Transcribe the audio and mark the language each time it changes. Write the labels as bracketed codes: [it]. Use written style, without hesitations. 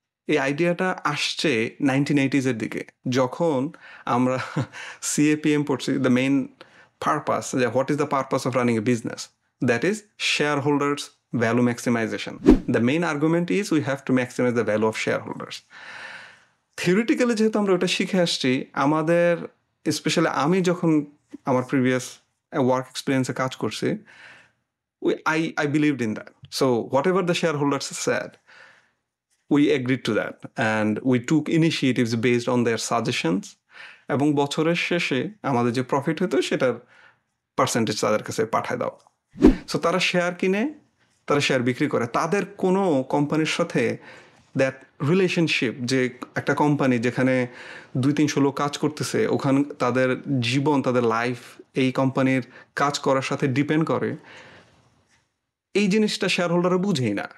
[bn] এই আইডিয়াটা আসছে 1980s এর দিকে, যখন আমরা সিএপিএম পড়ছি, [en] The main purpose, যে what is the purpose of running a business, that is share holders value maximization. The main argument is we have to maximize the value of share holders. Theoretically [bn] যেহেতু আমরা ওটা শিখে আসছি, আমাদের specially আমি যখন আমার প্রিভিয়াস ওয়ার্ক এক্সপিরিয়েন্সে কাজ করছি, [en] I believed in that. So whatever the shareholders said, we agreed to that and we took initiatives based on their suggestions, [bn] এবং বছরের শেষে আমাদের যে প্রফিট হতো সেটার পার্সেন্টেজ তাদের কাছে পাঠায় দাও। সো তারা শেয়ার কিনে, তারা শেয়ার বিক্রি করে। তাদের কোনো কোম্পানির সাথে দ্যাট রিলেশনশিপ, যে একটা কোম্পানি যেখানে 200-300 লোক কাজ করতেছে, ওখানে তাদের জীবন, তাদের লাইফ এই কোম্পানির কাজ করার সাথে ডিপেন্ড করে, এই জিনিসটা শেয়ার হোল্ডাররা বুঝেই না।